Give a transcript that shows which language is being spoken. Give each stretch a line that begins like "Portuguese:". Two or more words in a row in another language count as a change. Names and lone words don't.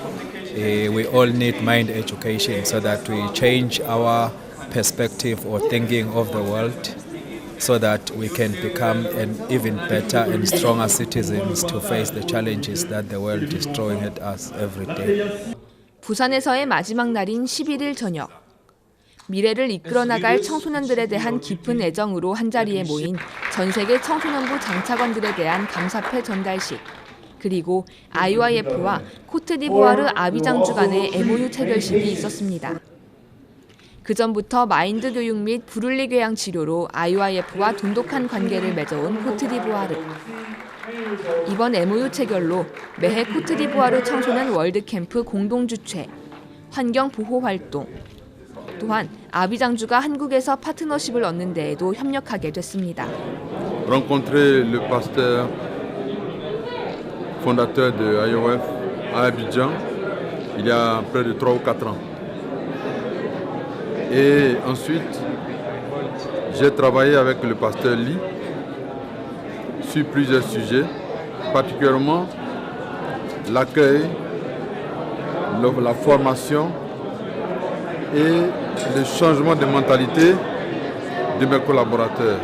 English: We all need mind education so that we change our perspective or thinking of the world so that we can become an even better and stronger citizens to face the challenges that the world is throwing at us every day.
Korean: 부산에서의 마지막 날인 11일 저녁. 미래를 이끌어 나갈 청소년들에 대한 깊은 애정으로 한자리에 모인 전 세계 청소년부 장차관들에 대한 감사패 전달식. 그리고 IYF와 코트디부아르 아비장주 간의 MOU 체결식이 있었습니다. 그 전부터 마인드 교육 및 불윤리 교양 치료로 IYF와 돈독한 관계를 맺어온 코트디부아르. 이번 MOU 체결로 매해 코트디부아르 청소년 월드캠프 공동 주최, 환경 보호 활동, 또한 아비장주가 한국에서 파트너십을 얻는 데에도 협력하게 됐습니다.
French: Rencontrer le pasteur fondateur de IYF à Abidjan il y a près de 3 ou 4 ans. Et ensuite, j'ai travaillé avec le pasteur Lee sur plusieurs sujets, particulièrement l'accueil, la formation et le changement de mentalité de mes collaborateurs.